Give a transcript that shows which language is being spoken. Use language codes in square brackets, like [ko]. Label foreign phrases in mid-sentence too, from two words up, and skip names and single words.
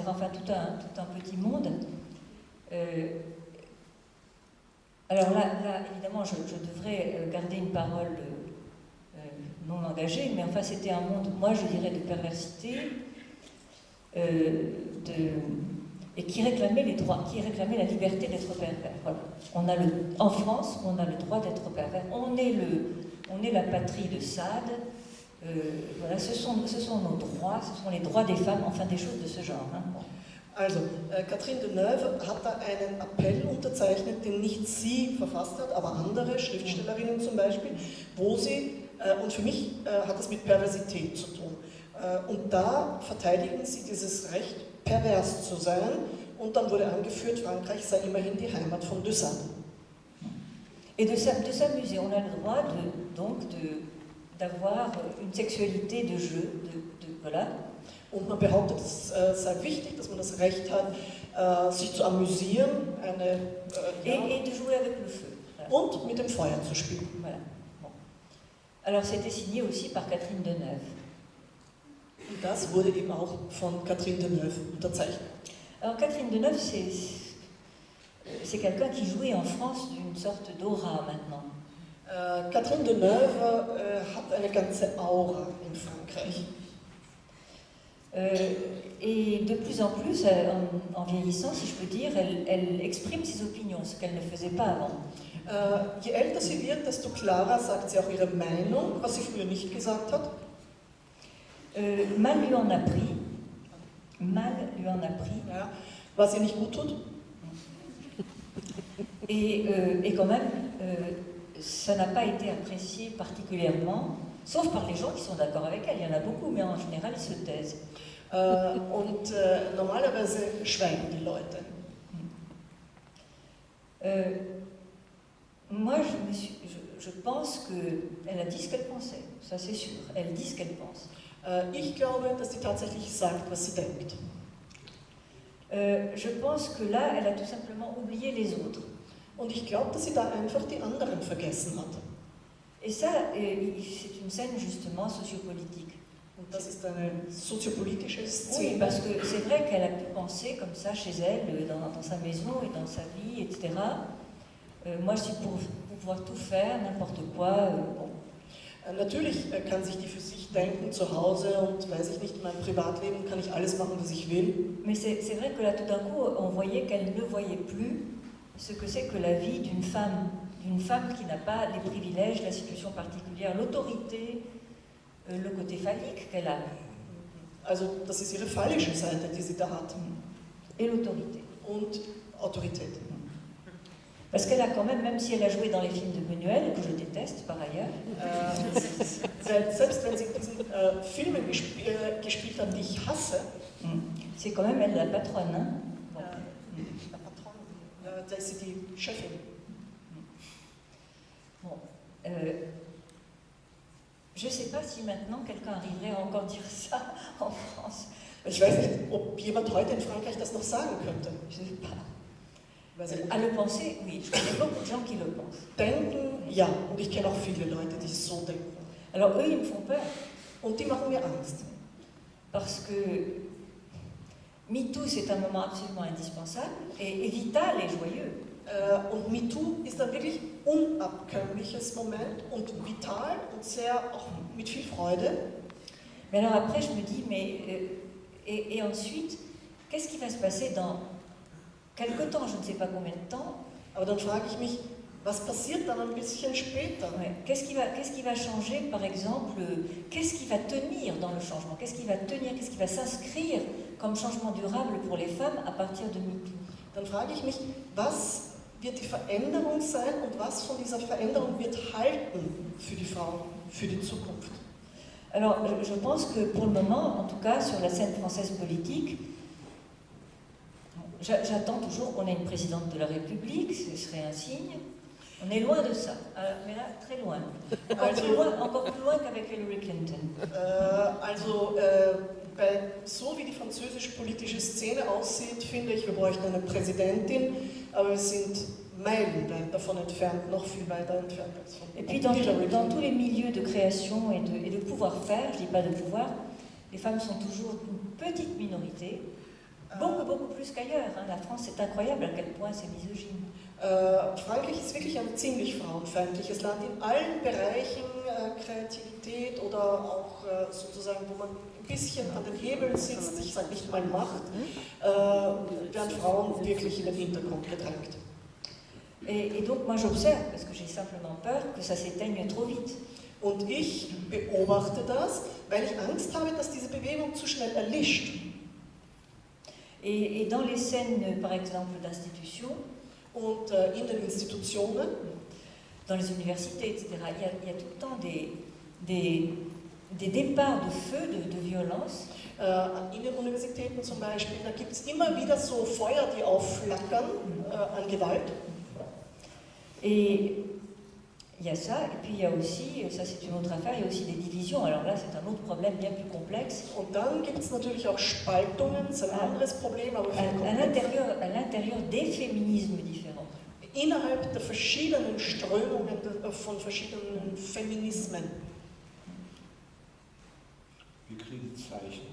[fr] Enfin tout un petit monde. Alors là, évidemment, je devrais garder une parole non engagée, mais enfin, c'était un monde, moi, je dirais, de perversité, et qui réclamait les droits, qui réclamait la liberté d'être pervers. Voilà. En France, on a le droit d'être pervers. On est la patrie de Sade. Voilà, ce sont nos droits, ce sont les droits des femmes, enfin des choses de ce genre. Hein. [de] Also, Catherine Deneuve hat da einen Appell unterzeichnet, den nicht sie verfasst hat, aber andere Schriftstellerinnen zum Beispiel, wo sie, und für mich hat das mit Perversität zu tun, und da verteidigen sie dieses Recht, pervers zu sein, und dann wurde angeführt, Frankreich sei immerhin die Heimat von de Sade. [fr] Et de s'amuser, on a le droit d'avoir une sexualité de jeu, voilà. [de] Und man behauptet, es sei wichtig, dass man das Recht hat, sich zu amüsieren, [fr] et de jouer avec le feu. Voilà. [de] Und mit dem Feuer zu spielen. [fr] Voilà. Bon. Alors c'était signé aussi par Catherine Deneuve. [de] Und das wurde eben auch von Catherine Deneuve unterzeichnet. [fr] Alors Catherine Deneuve, c'est quelqu'un qui jouit en France d'une sorte d'aura maintenant. [de] Catherine Deneuve hat eine ganze Aura in Frankreich. [fr] Et de plus en plus, en vieillissant, si je peux dire, elle exprime ses opinions, ce qu'elle ne faisait pas avant. [de] Je älter sie wird, desto klarer sagt sie auch ihre Meinung, was sie früher nicht gesagt hat. [fr] Mal lui en a pris. Mal lui en a pris. [de] Ja, was ihr nicht gut tut. [fr] Et quand même, ça n'a pas été apprécié particulièrement, sauf par les gens qui sont d'accord avec elle. Il y en a beaucoup, mais en général, ils se taisent. [de] Normalerweise schweigen die Leute. [fr] Moi, je pense qu'elle a dit ce qu'elle pensait, ça c'est sûr. Elle dit ce qu'elle pense. [de] Ich glaube, dass sie tatsächlich sagt, was sie denkt. [fr] Je pense que là, elle a tout simplement oublié les autres. [de] Und ich glaube, dass sie da einfach die anderen vergessen hat. [fr] Et ça, c'est une scène justement sociopolitique. [de] Und das ist eine soziopolitische [fr] Oui, [de] Szene. [fr] parce que c'est vrai qu'elle a pu penser comme ça chez elle, dans sa maison et dans sa vie, etc. Moi, je suis pour pouvoir tout faire, n'importe quoi. Bon. [de] Natürlich kann sich die für sich denken, zu Hause und weiß ich nicht, in meinem Privatleben kann ich alles machen, was ich will. [fr] Mais c'est vrai que là, tout d'un coup, on voyait qu'elle ne voyait plus ce que c'est que la vie d'une femme qui n'a pas les privilèges, la situation particulière, l'autorité, le côté phallique qu'elle a. [de] Also das ist ihre phallische Seite, die sie da hat. [fr] Et l'autorité. [de] Und Autorität. [fr] Parce qu'elle a quand même si elle a joué dans les films de Buñuel, que je déteste par ailleurs, [de] Selbst wenn sie in diesen Filmen gespielt hat, die ich hasse, [fr] c'est quand même elle la patronne. Hein? Bon. La Patronne, [de] da ist sie die Chefin. [fr] Bon. Je ne sais pas si maintenant quelqu'un arriverait à encore dire ça en France. [de] Ich weiß nicht, ob jemand heute in Frankreich das noch sagen könnte. [fr] Je ne sais pas. [de] Weiß ich nicht. [fr] À le penser, oui, je connais beaucoup de gens qui le pensent. [de] Denken, ja. Und ich kenne auch viele Leute, die so denken. [fr] Alors eux, ils me font peur. [de] Und die machen mir Angst. [fr] Parce que MeToo, c'est un moment absolument indispensable et vital et joyeux. [de] Und MeToo ist ein wirklich unabkömmliches Moment und vital und sehr auch mit viel Freude. [fr] Mais alors après, je me dis, et ensuite, qu'est-ce qui va se passer dans quelque temps, je ne sais pas combien de temps? [de] Aber dann frage ich mich, was passiert dann ein bisschen später? [fr] Ouais. Qu'est-ce qui va changer, par exemple? Qu'est-ce qui va tenir dans le changement? Qu'est-ce qui va tenir? Qu'est-ce qui va s'inscrire comme changement durable pour les femmes à partir de MeToo? [de] Dann frage ich mich, was wird die Veränderung sein und was von dieser Veränderung wird halten für die Frauen, für die Zukunft? [fr] Alors, je pense que pour le moment, en tout cas sur la scène française politique, j'attends toujours qu'on ait une présidente de la République, ce serait un signe. On est loin de ça, mais là, très loin. Encore plus loin qu'avec Hillary Clinton. [de] So wie die französisch-politische Szene aussieht, finde ich, wir bräuchten eine Präsidentin, aber wir sind meilenweit davon entfernt, noch viel weiter entfernt als von [fr] Et puis dans tous les milieux de création et de pouvoir-faire, je ne dis pas de pouvoir, les femmes sont toujours une petite minorité, beaucoup plus qu'ailleurs. Hein. La France, c'est incroyable à quel point c'est misogyne. [de] Frankreich ist wirklich ein ziemlich frauenfeindliches Land in allen Bereichen, Kreativität oder auch sozusagen, wo man ein bisschen an den Hebeln sitzt, ich sage nicht mal Macht, werden Frauen wirklich in den Hintergrund gedrängt. [fr] Et donc moi j'observe, parce que j'ai simplement peur que ça s'éteigne trop vite. [de] Und ich beobachte das, weil ich Angst habe, dass diese Bewegung zu schnell erlischt. [fr] Et dans les scènes, par exemple, d'institutions, [de] und in den Institutionen, [fr] dans les universités, etc., il y a tout le temps des départs de feu, de violence. [de] In den Universitäten zum Beispiel, da gibt es immer wieder so Feuer, die aufflackern an Gewalt. [fr] Et il y a ça, et puis il y a aussi, ça c'est une autre affaire, il y a aussi des divisions. Alors là, c'est un autre problème bien plus complexe. [de] Und dann gibt es natürlich auch Spaltungen, das ist ein anderes Problem, aber viel [fr] à l'intérieur des féminismes différents. [de] Innerhalb der verschiedenen Strömungen von verschiedenen Feminismen. Wir kriegen Zeichen.